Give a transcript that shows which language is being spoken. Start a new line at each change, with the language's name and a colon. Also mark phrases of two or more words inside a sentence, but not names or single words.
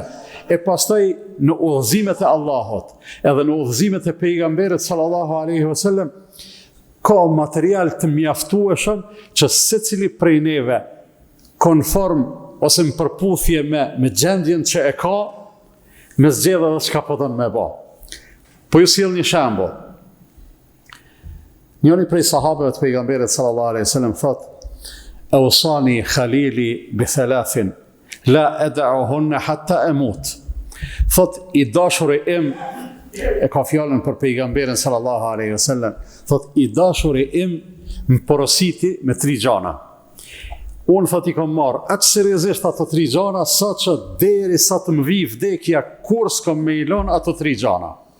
Albanian: E pastaj në udhëzimet e Allahut, edhe në udhëzimet e pejgamberit
Arabic: صلى الله عليه وسلم,
Albanian: ka material të mjaftueshëm që secili prej neve konform ose në përputhje me gjendjen që e ka, me zgjedh edhe çka po don me bë. Po ju sjell një shembull. Njëri prej sahabëve të pejgamberit
Arabic: صلى الله عليه وسلم
Albanian: thotë:
Arabic: "أوصاني خليلي بثلاث لا أدعهن حتى أموت."
Albanian: Thot i dashuri im, e ka fjalën për pejgamberin
Arabic: صلى الله عليه وسلم,
Albanian: thot i dashuri im më porositi me 3 gjana. Unë thot i kam marrë atë seriozisht ato 3 gjana, sa që derisa të më vi vdekja, kur s'kam me ilon ato 3 gjana.